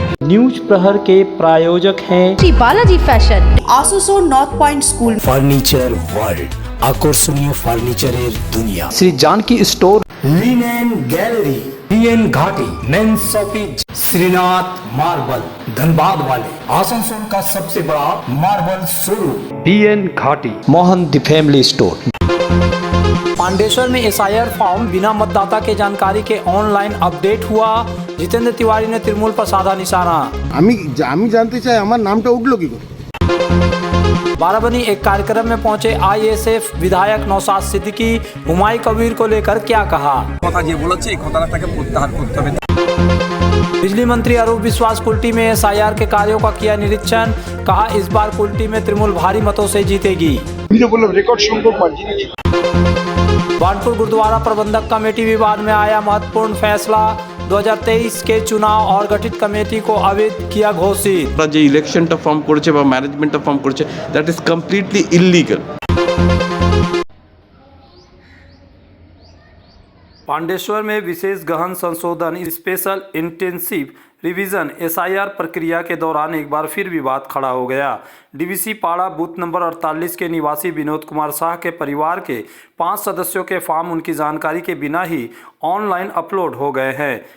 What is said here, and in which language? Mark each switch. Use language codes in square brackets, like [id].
[hi] News प्रहर के प्रायोजक हैं Shri Balaji fashion, आसोसो north point school, [bn] furniture world, আকর্ষণীয় ফার্নিচারের দুনিয়া, [hi] Shri Janaki store, linen gallery, BN घाटी, mains shopping, Srinath marble, Dhanbad वाले, आसनसोल का सबसे बड़ा मार्बल शोरूम, बीएन घाटी, Mohan the family store. Pandeshwar में एसआईआर फॉर्म बिना मतदाता के जानकारी के ऑनलाइन अपडेट हुआ। जितेंद्र तिवारी ने तृणमूल पर साधा निशाना। [bn] আমি জানতে চাই আমার নামটা উঠলো কি করে। [hi] बाराबनी एक कार्यक्रम में पहुंचे आईएसएफ विधायक नौशाद सिद्दीकी, हुमायूं कबीर को लेकर क्या कहा। बिजली मंत्री अरूप विश्वास कुल्टी में एसआईआर के कार्यों का किया निरीक्षण, कहा इस बार कुल्टी में तृणमूल भारी मतों से जीतेगी। बानपुर गुरुद्वारा प्रबंधक कमेटी विवाद में आया महत्वपूर्ण फैसला, 2023 के चुनाव और गठित कमेटी को अवैध किया घोषित। [bn] যে ইলেকশনটা ফর্ম করেছে বা ম্যানেজমেন্টটা ফর্ম করেছে, [en] That is completely illegal. [hi] Pandeshwar में विशेष गहन संशोधन स्पेशल इंटेंसिव रिवीजन एसआईआर प्रक्रिया के दौरान एक बार फिर विवाद खड़ा हो गया। डीवीसी पाड़ा बूथ नंबर 48 के निवासी विनोद कुमार शाह के परिवार के 5 सदस्यों के फॉर्म उनकी जानकारी के बिना ही ऑनलाइन अपलोड हो गए हैं।